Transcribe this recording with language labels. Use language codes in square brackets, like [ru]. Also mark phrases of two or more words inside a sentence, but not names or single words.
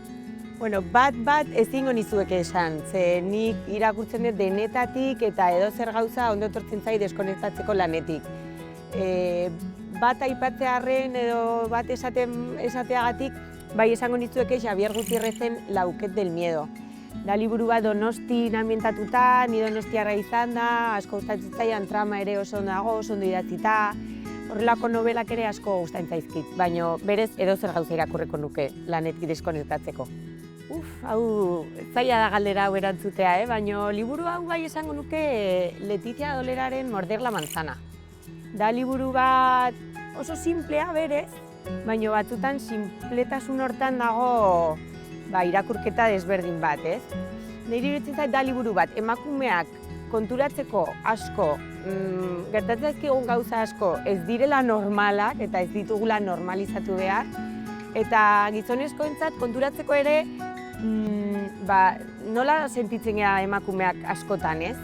[eu] Bueno, bat ezingo nizueke esan, ze nik irakurtzen dut denetatik eta edozer gauza ondo etortzen zait deskonektatzeko lanetik. Bat aipatzearren edo bat esateagatik, bai esango nizueke Xabier Gutierrezen Lauket del miedo. Da liburu bat Donostin ambientatuta, ni donostiarra izan da, asko gustatzen zaidan, trama ere oso ondo dago, oso ondo idatzita. Horrelako nobelak ere asko gustatzen zaizkit, baina berez edozer gauza irakurriko nuke lanetik deskonektatzeko. Hau zaila da galdera hau erantzutea, baina liburu hau bai esango nuke Letizia Doleraren Morder la manzana. Da liburu bat oso simplea berez, baina batzutan sinpletasun hortan dago irakurketa desberdin bat, ez? Niri iruditzen zait da liburu bat, emakumeak konturatzeko asko, gertatzen zaizkigun gauza asko ez direla normalak eta ez ditugula normalizatu behar, eta gizonezkoentzat konturatzeko ere nola sentitzen gara emakumeak askotan, ez?